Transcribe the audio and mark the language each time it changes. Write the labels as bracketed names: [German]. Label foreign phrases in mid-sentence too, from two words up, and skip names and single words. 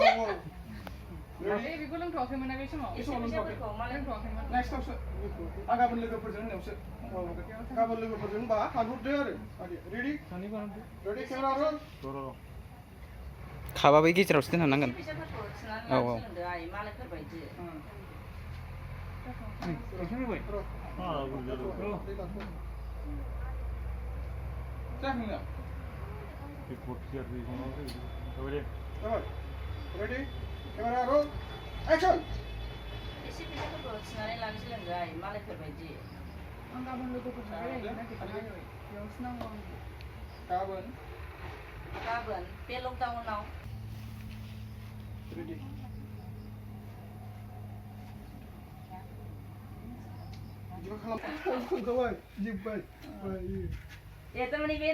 [Bodo] बेखौ लोंथ'वाखैमोन ना बे समाव एसे फैसाफोरखौ मालायफोरबायदि नेक्स्टआवसो आं गाबोन लोगोफोरजों होननायावसो गाबोन लोगोफोरजों होनबा हानहरदो आरो [English] ready ready camera roll [Bodo] खाबा बै गेजेरावसो दोनहाबनांगोन फैसाफोरखौ थिनानै लानो सोलोंदोहाय मालायफोरबायदि [English] Ready? Camera roll. Action. [Bodo] एसे फैसाफोरखौ थिनानै लानो सोलोंदोहाय मालायफोरबायदि आं गाबोन लोगोफोरजों बेरायहैनो नागिरदों बेयावसो नांगौ गाबोन बे लकडाउनाव [English] Ready. [Bodo] दे थारमाने बे